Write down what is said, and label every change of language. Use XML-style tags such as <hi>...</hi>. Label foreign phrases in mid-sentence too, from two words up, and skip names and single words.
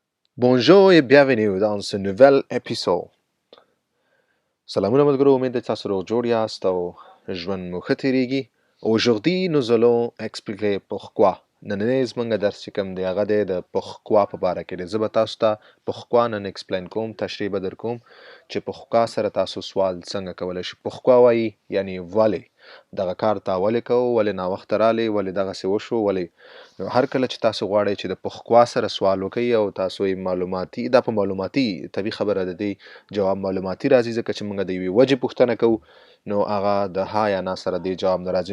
<fr>Bonjour et bienvenue dans ce nouvel épisode.</fr> <ps>سلامونه ملګرو امید ده تاسو روغ جوړ یاست او ژوند مو ښه تیریږي.</ps> <fr>Aujourd'hui nous allons expliquer pourquoi.</fr> <ps>نننی زمونږ درس چې کوم دی هغه دی د pourquoi په باره کې دی. زه به تاسو ته pourquoi نن explain کوم، تشریح به در کوم چې pourquoi سره تاسو سوال څنګه کولی شئ. pourquoi وایي یعنی ولې دغه کار تا ولې کوو، ولې ناوخته رالی، ولې دغسې وشو، ولې. نو هر کله چې تاسو غواړئ چې د pourquoi سره سوال وکئ او تاسو یې معلوماتي دا په معلوماتي طبیعي خبره ده دی جواب معلوماتي راځي، ځکه چې موږ د یوې وجې پوښتنه کوو نو هغه د ها یا نه سره دی جواب نه راځي.</ps>